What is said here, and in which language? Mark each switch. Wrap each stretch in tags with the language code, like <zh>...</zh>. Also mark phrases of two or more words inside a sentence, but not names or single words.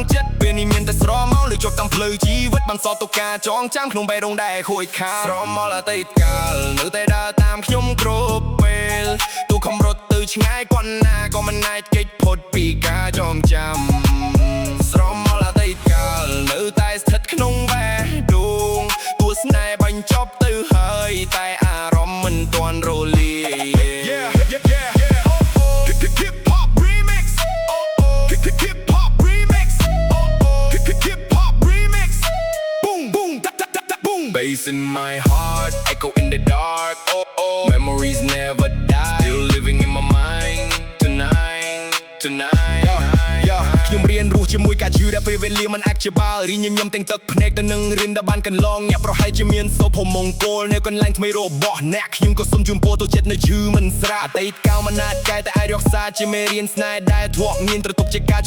<km>ចិត្តពេលនេះមានតែស្រមោលលើជាប់តាមផ្លូវជីវិតបានសល់ទុកការចងចាំក្នុងបេះដូងដែលខូចខាតស្រមោលអតីតកាលនៅតែដើរតាមខ្ញុំគ្រប់ពេលទូខំរត់ទៅឆ្ងាយប៉ុណ្ណាក៏មិនអាចគេចផុតពីការចងចាំស្រមោលអតីតកាលនៅតែស្ថិតក្នុងបេះដូងទស្សនៈបញ្ចប់ទៅហើយតែអារម្មណ៍មិនទាន់រលាយ</km> <en>Hip hop remix Hip hop remix Hip hop remix Boom boom da da da da boom Bass in my heart echo in the dark Memories never die Still living in my mind Tonight</en> <km>ខ្ញុំរៀនរស់ជាមួយការជឿដែលពេលវេលាមិនអាចជាបាល់រីញញឹមទាំងទឹកភ្នែកទៅនឹងរៀនដែលបានកន្ល ងអ្នកប្រហែលជាមានសុភមង្គលនៅកន្លែងថ្មីរបស់អ្នកខ្ញុំក៏សូមជូនពរទៅចិត្តនៅឈឺមិនស្រាអតីតកាលមិនអាចកែតែអាចរក្សាជាមេរៀនស្នេហ៍ដែលធ្លាប់មានត្រទុកជាការចង</km>